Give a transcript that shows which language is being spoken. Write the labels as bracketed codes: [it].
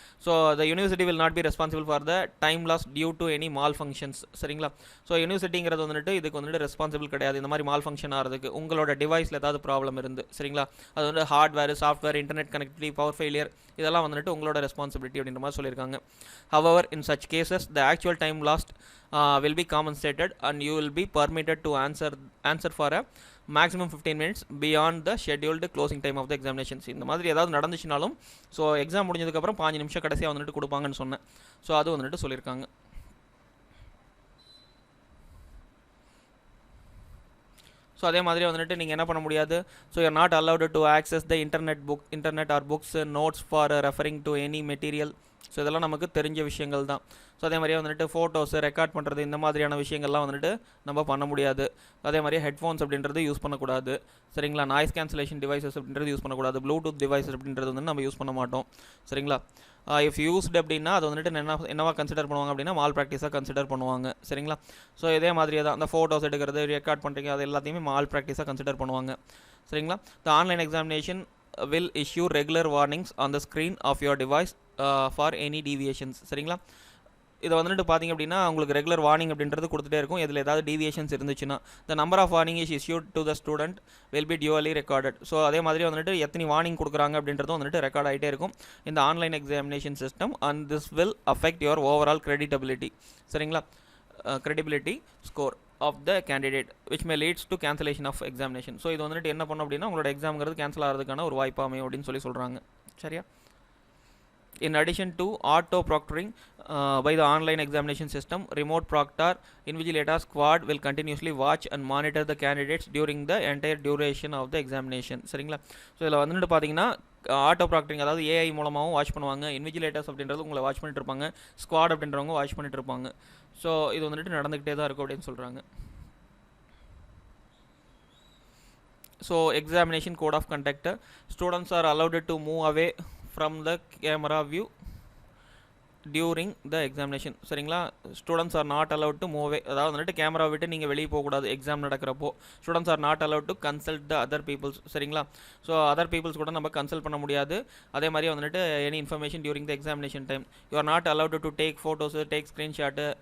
[en] So the university will not be responsible for the time loss due to any malfunctions. [ta] சரிங்களா? So யூனிவர்சிட்டிங்கிறது வந்துட்டு இதுக்கு வந்துட்டு responsible கிடையாது. இந்த மாதிரி மால் ஃபங்க்ஷன் ஆகிறதுக்கு உங்களோட டிவைஸில் ஏதாவது ப்ராப்ளம் இருந்து, சரிங்களா, அது வந்து hardware, software, internet connectivity, power failure, இதெல்லாம் வந்துட்டு உங்களோட ரெஸ்பான்சிபிலிட்டி அப்படின்ற மாதிரி சொல்லியிருக்காங்க. [en] However, in such cases, the actual time lost will be compensated and you will be permitted to answer for a maximum 15 minutes beyond the scheduled closing time of the examinations. [ta] இந்த மாதிரி ஏதாவது நடந்துச்சுனாலும் so exam முடிஞ்சதுக்கப்புறம் 5 நிமிஷம் கடைசியாக வந்துட்டு கொடுப்பாங்கன்னு சொன்னேன். So அது வந்துட்டு சொல்லியிருக்காங்க. [en] so [ta] அதே மாதிரி வந்துட்டு நீங்கள் என்ன பண்ண முடியாது, [en] So you are not allowed to access the internet or books notes for referring to any material. [ta] So இதெல்லாம் நமக்கு தெரிஞ்ச விஷயங்கள் தான். ஸோ அதே மாதிரியே வந்துட்டு ஃபோட்டோஸு ரெக்கார்ட் பண்ணுறது இந்த மாதிரியான விஷயங்கள்லாம் வந்துட்டு நம்ம பண்ண முடியாது. அதே மாதிரி ஹெட்ஃபோன்ஸ் அப்படின்றது யூஸ் பண்ணக்கூடாது. சரிங்களா? நாய்ஸ் கேன்சலேஷன் டிவைசஸ் அப்படின்றது யூஸ் பண்ணக்கூடாது. ப்ளூடூத் டிவைசஸ் அப்படின்றது வந்து நம்ம யூஸ் பண்ண மாட்டோம். சரிங்களா? [en] if used [ta] அப்படின்னா அது வந்துட்டு என்னவா கன்சிடர் பண்ணுவாங்க அப்படின்னா மால் ப்ராக்டிஸாக கன்சிடர் பண்ணுவாங்க. சரிங்களா? ஸோ இதே மாதிரியே தான் அந்த ஃபோட்டோஸ் எடுக்கிறது, ரெக்கார்ட் பண்ணுறீங்க, அது எல்லாத்தையுமே மால் ப்ராக்டிஸாக கன்சிடர் பண்ணுவாங்க. சரிங்களா? [en] The online examination will issue regular warnings on the screen of your device for any deviations. [ta] சரிங்களா? இதை வந்துட்டு பார்த்தீங்க அப்படின்னா உங்களுக்கு ரெகுலர் வார்னிங் அப்படின்றது கொடுத்துட்டே இருக்கும். இதில் ஏதாவது டீவியேஷன்ஸ் இருந்துச்சுன்னா [en] The number of warning is issued to the student will be duly recorded. [ta] So அதே மாதிரி வந்துட்டு எத்தனை வார்னிங் கொடுக்குறாங்க அப்படின்றதும் வந்துட்டு ரெக்கார்ட் ஆகிட்டே இருக்கும் இந்த online examination system. [en] And this will affect your overall creditability. [ta] சரிங்களா, [en] credibility score of the candidate which may leads to cancellation of examination. [ta] So இது வந்துட்டு என்ன பண்ணும் அப்படின்னா உங்களோட எக்ஸாம்ங்கிறது கேன்சல் ஆகிறதுக்கான ஒரு வாய்ப்பு அமையும் அப்படின்னு சொல்கிறாங்க. சரியா? [en] In addition to auto proctoring by the online examination system, remote proctor invigilator squad will continuously watch and monitor the candidates during the entire duration of the examination. [ta] சரிங்களா? ஸோ இதில் வந்துட்டு பார்த்தீங்கன்னா ஆட்டோ ப்ராக்டரிங் அதாவது AI மூலமாகவும் watch பண்ணுவாங்க. Invigilators அப்படின்றது உங்களை watch பண்ணிட்டு இருப்பாங்க. ஸ்குவாட் அப்படின்றவங்க வாட்ச் பண்ணிட்டு இருப்பாங்க. ஸோ இது வந்துட்டு நடந்துக்கிட்டே தான் இருக்கும் அப்படின்னு சொல்கிறாங்க. [en] So examination code of conduct. Students are allowed to move away from the camera view during the examination. [ta] சரிங்களா, [en] Students are not allowed to move. [ta] அதாவது வந்துட்டு கேமரா விட்டு நீங்கள் வெளியே போகக்கூடாது exam நடக்கிறப்போ. [en] Students are not allowed to consult the other peoples. [ta] சரிங்களா, so other peoples கூட நம்ம கன்சல்ட் பண்ண முடியாது. அதே மாதிரி வந்துட்டு [en] Any information during the examination time you are not allowed to take photos, take screenshot.